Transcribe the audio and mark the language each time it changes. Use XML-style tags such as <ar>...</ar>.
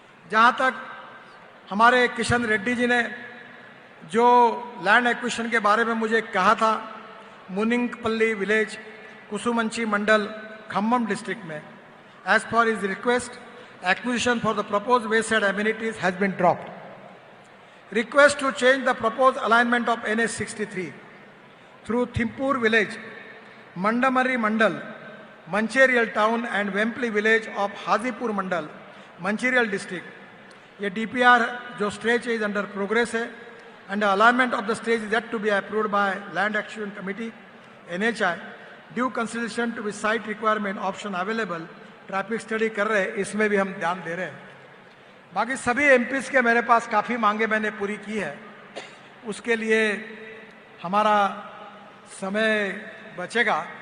<hi>जहां तक हमारे किशन रेड्डी जी ने जो लैंड एक्विजिशन के बारे में मुझे कहा था, मुनिंगपल्ली विलेज कुसुमंची मंडल खम्मम डिस्ट्रिक्ट में,</hi> <en>As per his request acquisition for the proposed wayside amenities has been dropped. Request to change the proposed alignment of NH 63 through Thimpur village, Mandamari Mandal, Mancherial town and Wempley village of Hazipur Mandal, Mancherial district.</en> <hi>ये DPR जो</hi> <en>stretch is under progress</en> <hi>है</hi> <en>and the alignment of the stretch is yet to be approved by Land Acquisition Committee, NHI. Due consideration to the site requirement option available,</en> <hi>traffic study कर रहे हैं, इसमें भी हम ध्यान दे रहे हैं। बाकी सभी MPs के मेरे पास काफ़ी मांगे मैंने पूरी की है, उसके लिए हमारा समय बचेगा।</hi>